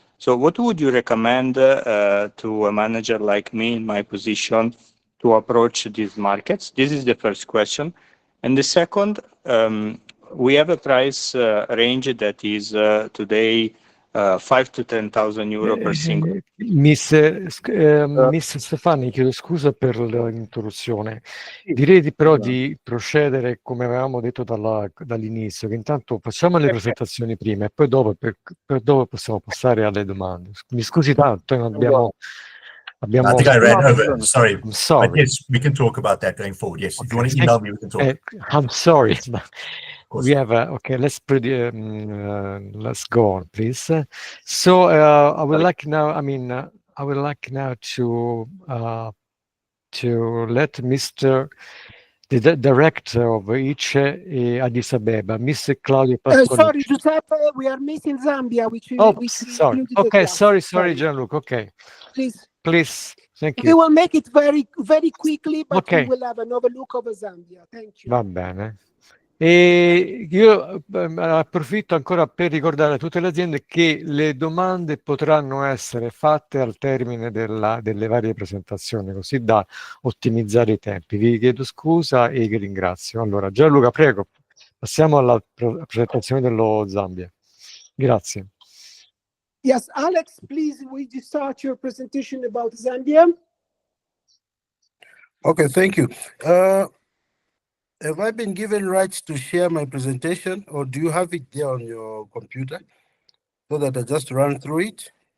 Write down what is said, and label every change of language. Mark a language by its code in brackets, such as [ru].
[en] So what would you recommend to a manager like me in my position to approach these markets? This is the first question. And the second, we have a price range that is today 5 to 10,000 euro per single. [it] Miss Stefani, chiedo scusa per l'interruzione. Direi però di procedere come avevamo detto dall'inizio, che intanto facciamo le presentazioni prima e poi dopo, dopo possiamo passare alle domande. Mi scusi tanto, abbiamo [en] I think I ran over. Sorry. I'm sorry. But yes, we can talk about that going forward. Yes, if you want to email me, we can talk. I'm sorry. We have okay. Let's go on, please. So I would like now. I would like now to let Mr. the director of ICE Addis Abeba, Mr. Claudio Pasquale. Sorry, Giuseppe, we are missing Zambia, which sorry. Okay, sorry, Gianluca. Okay, please. Thank you. We will make it very, very quickly, but we will have an overlook of Zambia. Thank you. [it] Va bene. E io approfitto ancora per ricordare a tutte le aziende che le domande potranno essere fatte al termine delle varie presentazioni, così da ottimizzare i tempi. Vi chiedo scusa e vi ringrazio. Allora, Gianluca, prego, passiamo alla presentazione dello Zambia. Grazie. [en] Yes, Alex, please, will you start your presentation about Zambia? Okay, thank you. Have I been given rights to share my presentation, or do you have it there on your computer so that I just run through it?